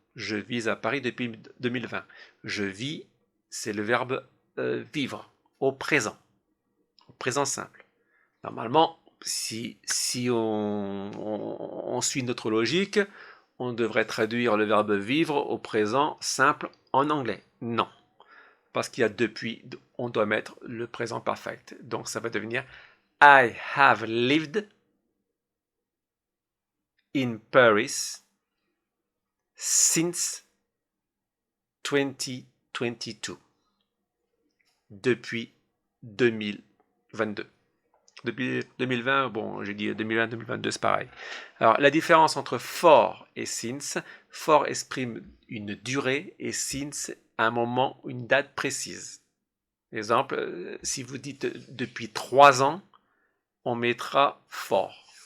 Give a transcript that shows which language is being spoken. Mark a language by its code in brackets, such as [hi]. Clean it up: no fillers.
[fr] Je vis à Paris depuis 2020. Je vis, c'est le verbe vivre au présent simple. Normalement, si on suit notre logique, on devrait traduire le verbe vivre au présent simple en anglais. Non. Parce qu'il y a depuis, on doit mettre le présent perfect. Donc ça va devenir [en] I have lived in Paris since 2022. [fr] Depuis 2022. Depuis 2020, bon, j'ai dit 2020-2022, c'est pareil. Alors, la différence entre for et since, for exprime une durée et since un moment, une date précise. Exemple, si vous dites depuis 3 ans, on mettra for.